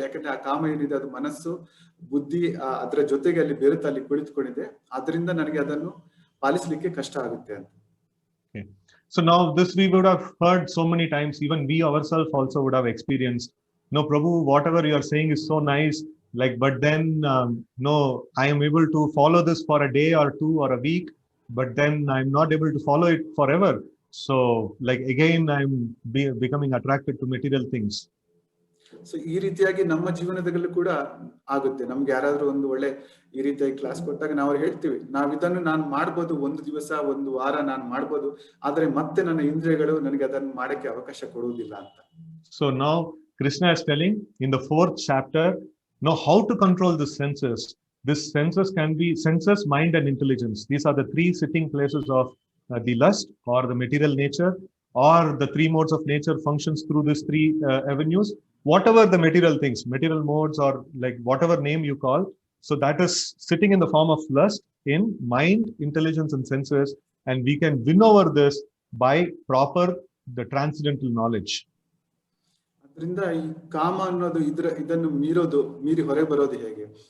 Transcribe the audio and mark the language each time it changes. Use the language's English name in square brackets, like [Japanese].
[Kannada] ಯಾಕಂದ್ರೆ ಆ ಕಾಮ ಏನಿದೆ ಅದು ಮನಸ್ಸು, ಬುದ್ಧಿ ಅದರ ಜೊತೆಗೆ ಅಲ್ಲಿ ಬೆರೆತು ಅಲ್ಲಿ ಕುಳಿತುಕೊಂಡಿದೆ. ಆದ್ರಿಂದ ನನಗೆ ಅದನ್ನು ಪಾಲಿಸಲಿಕ್ಕೆ ಕಷ್ಟ ಆಗುತ್ತೆ ಅಂತ. [English] So now this we would have heard so many times, even we ourselves also would have experienced, no, Prabhu, whatever you are saying is so nice, like, but then no, I am able to follow this for a day or two or a week, but then I'm not able to follow it forever. So like again I'm becoming attracted to material things. [Kannada] So ಈ ರೀತಿಯಾಗಿ ನಮ್ಮ ಜೀವನದಲ್ಲೂ ಕೂಡ ಆಗುತ್ತೆ. ನಮ್ಗೆ ಯಾರಾದ್ರೂ ಒಂದು ಒಳ್ಳೆ ಈ ರೀತಿಯಾಗಿ ಕ್ಲಾಸ್ ಕೊಟ್ಟಾಗ ನಾವು ಹೇಳ್ತೀವಿ, ಇದನ್ನು ನಾನು ಮಾಡ್ಬೋದು, ಒಂದು ದಿವಸ, ಒಂದು ವಾರ ನಾನು ಮಾಡ್ಬೋದು, ಆದ್ರೆ ಮತ್ತೆ ನನ್ನ ಇಂದ್ರಿಯಗಳು ನನಗೆ ಅದನ್ನು ಮಾಡಕ್ಕೆ ಅವಕಾಶ ಕೊಡುವುದಿಲ್ಲ ಅಂತ. [English] So now Krishna is telling in the 4th chapter, know how to control the senses. This senses can be senses, mind, and intelligence. These are the 3 sitting places of the lust or the material nature, or the 3 modes of nature functions through these 3 avenues. Whatever the material things, material modes, or like whatever name you call, so that is sitting in the form of lust in mind, intelligence, and senses, and we can win over this by the transcendental knowledge. [Kannada] ಅದರಿಂದ ಈ ಕಾಮ ಅನ್ನೋದು ಇದನ್ನು ಮೀರಿ ಹೊರ ಬರೋದು ಹೇಗೆ?